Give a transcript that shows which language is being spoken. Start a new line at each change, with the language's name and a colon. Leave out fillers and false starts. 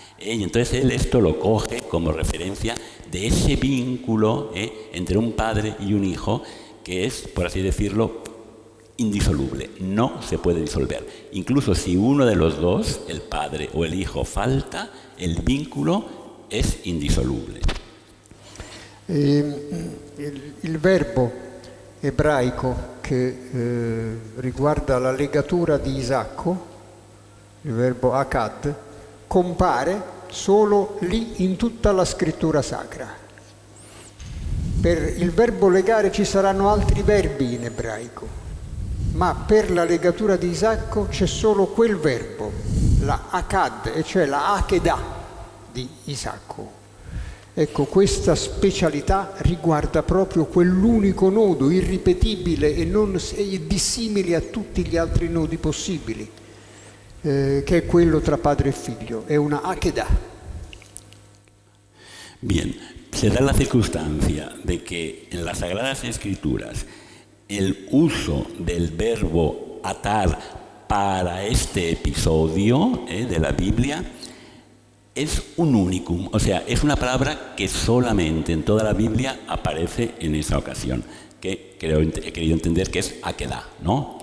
Spanish: Y entonces él esto lo coge como referencia de ese vínculo entre un padre y un hijo que es, por así decirlo, indisoluble, no se puede disolver. Incluso si uno de los dos, el padre o el hijo, falta, el vínculo es indisoluble.
Italian: Il verbo ebraico che riguarda la legatura di Isacco, il verbo akad, compare solo lì in tutta la scrittura sacra. Per il verbo legare ci saranno altri verbi in ebraico, ma per la legatura di Isacco c'è solo quel verbo, la akad, e cioè la akedah di Isacco. Ecco, questa specialità riguarda proprio quell'unico nodo irripetibile e dissimile a tutti gli altri nodi possibili, che è quello tra padre e figlio, è una akedah.
Spanish: Bien, se da la circunstancia de que en las Sagradas Escrituras el uso del verbo atar para este episodio de la Biblia es un unicum, o sea, es una palabra que solamente en toda la Biblia aparece en esa ocasión, que he querido entender que es akedah, ¿no?